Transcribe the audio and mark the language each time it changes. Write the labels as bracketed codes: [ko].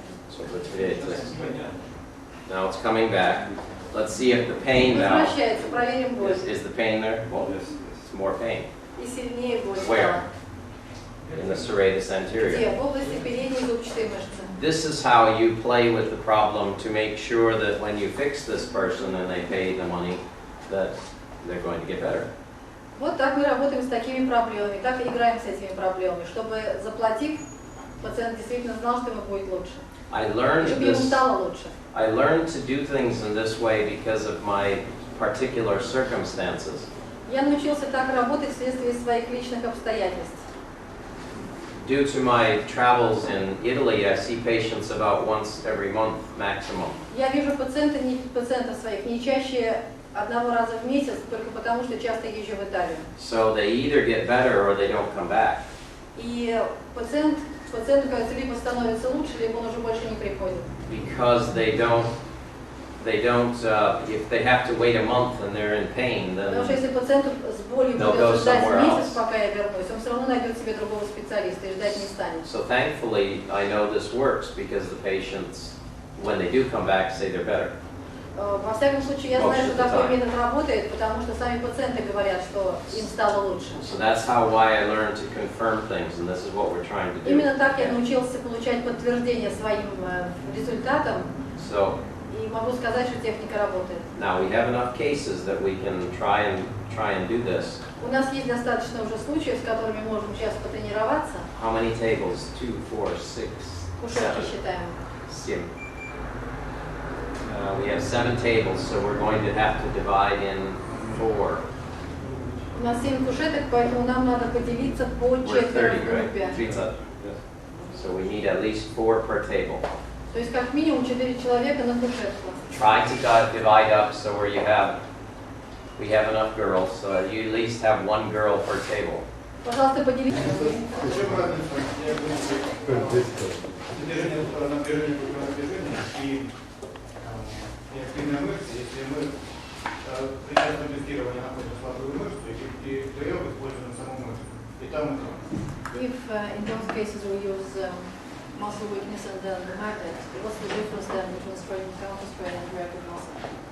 [en] So let's now it's coming back. Let's see if the pain now [ru] Возвращается, проверим боль. [en] is the pain there? Well, it's more pain. [ru] И сильнее боль. [en] Where? In the serratus anterior. [ru] Где? В области передней зубчатой мышцы. [en] This is how you play with the problem to make sure that when you fix this person and they pay the money, that they're going to get better. [ru] Вот так мы работаем с такими проблемами, так и играем с этими проблемами, чтобы, заплатив, пациент действительно знал, что ему будет лучше. [en] I learned [ru] Чтобы ему [en] this. [ru] стало лучше. [en] I learned to do things in this way because of my particular circumstances. [ru] Я научился так работать вследствие своих личных обстоятельств. [en] Due to my travels in Italy, I see patients about once every month maximum. [ru] Я вижу пациентов своих не чаще одного раза в месяц, только потому что часто езжу в Италию. [en] So they either get better or they don't come back. [ru] И пациенту, кажется, либо становится лучше, либо он уже больше не приходит. [en] Because they don't, if they have to wait a month and they're in pain, [ru] Потому что [en] then [ru] если пациенту с болью [en] They'll go [ru] придется ждать [en] somewhere [ru] месяц, [en] else. [ru] пока я вернусь, он все равно найдет себе другого специалиста и ждать не станет. [en] so thankfully I know this works because the patients, when they do come back, say they're better. [ru] Во всяком случае, я знаю, что такой метод работает, потому что сами пациенты говорят, что им стало лучше. [en] So that's why I learned to confirm things, and this is what we're trying to do. [ru] Именно так я научился получать подтверждение своим результатам, [en] So [ru] и могу сказать, что техника работает. [en] now we have enough cases that we can try and do this. [ru] У нас есть достаточно уже случаев, с которыми можем сейчас потренироваться. [en] How many tables? 2, 4, 6, [ru] Кушетки [en] 7, [ru] считаем. [en] 7. We have 7 tables, so we're going to have to divide in 4. [ru] У нас 7 кушеток, поэтому нам надо поделиться по [en] We're [ru] четверо [en] 30, [ru] в [en] right? [ru] группе. [en] 30. So we need at least 4 per table. [ru] То есть как минимум 4 человека на кушетку. [en] Try to divide up so where we have enough girls, so you at least have 1 girl per table. [ru] Пожалуйста, поделитесь. Чем разница движение и активная мышца, если мы при частном тестировании находим слабую мышцу и вдвоем используем саму мышцу. И там. [en] If in those cases we use muscle weakness and then the magnet, what's the difference then between strain and counter strain and reactive muscle?